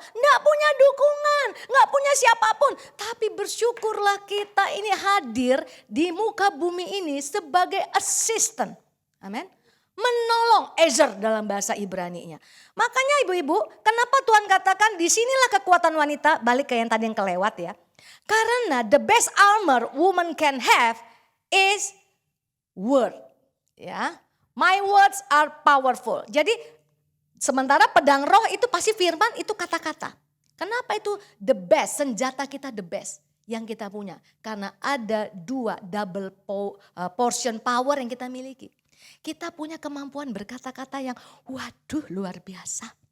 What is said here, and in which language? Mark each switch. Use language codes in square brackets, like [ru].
[id] Gak punya dukungan. Gak punya siapapun. Tapi bersyukurlah kita ini hadir di muka bumi ini sebagai assistant. Amin. Menolong, ezer dalam bahasa Ibrani-nya. Makanya ibu-ibu, kenapa Tuhan katakan disinilah kekuatan wanita, balik ke yang tadi yang kelewat ya. Karena [en] the best armor woman can have is word. Ya, my words are powerful. [id] Jadi sementara pedang roh itu pasti firman, itu kata-kata. Kenapa itu the best, senjata kita the best yang kita punya. Karena ada dua double portion power yang kita miliki. Kita punya kemampuan berkata-kata yang waduh luar biasa.